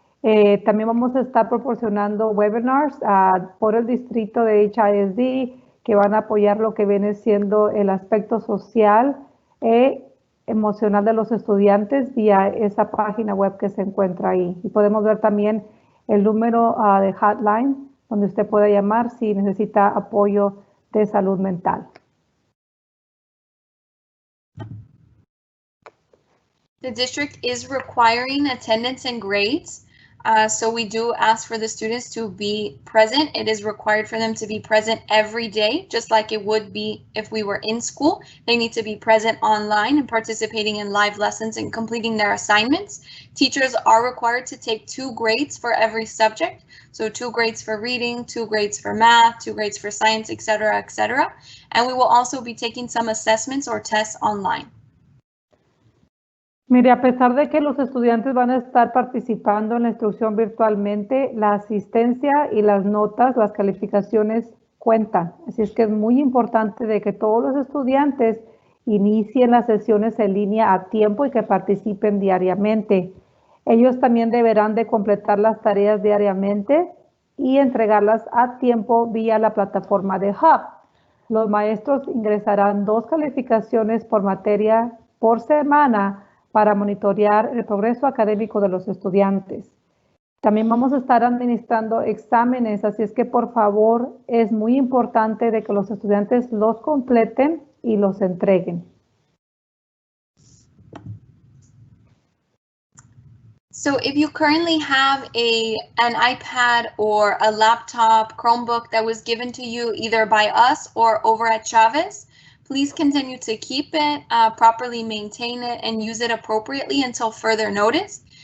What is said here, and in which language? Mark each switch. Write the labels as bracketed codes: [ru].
[es] También vamos a estar proporcionando webinars por el distrito de HISD que van a apoyar lo que viene siendo el aspecto social e emocional de los estudiantes vía esa página web que se encuentra ahí. Y podemos ver también el número de hotline donde usted puede llamar si necesita apoyo de salud mental. [en] The district is requiring attendance and grades. So we do ask for the students to be present. It is required for them to be present every day, just like it would be if we were in school. They need to be present online and participating in live lessons and completing their assignments. Teachers are required to take 2 grades for every subject. So 2 grades for reading, 2 grades for math, 2 grades for science, etc., etc. And we will also be taking some assessments or tests online. [es] Mire, a pesar de que los estudiantes van a estar participando en la instrucción virtualmente, la asistencia y las notas, las calificaciones cuentan. Así es que es muy importante de que todos los estudiantes inicien las sesiones en línea a tiempo y que participen diariamente. Ellos también deberán de completar las tareas diariamente y entregarlas a tiempo vía la plataforma de Hub. Los maestros ingresarán 2 calificaciones por materia por semana para monitorear el progreso académico de los estudiantes. También vamos a estar administrando exámenes, así es que por favor es muy importante de que los estudiantes los completen y los entreguen. [en] So if you currently have an iPad or a laptop, Chromebook that was given to you either by us or over at Chavez, please continue to keep it, properly maintain it, and use it appropriately until further notice.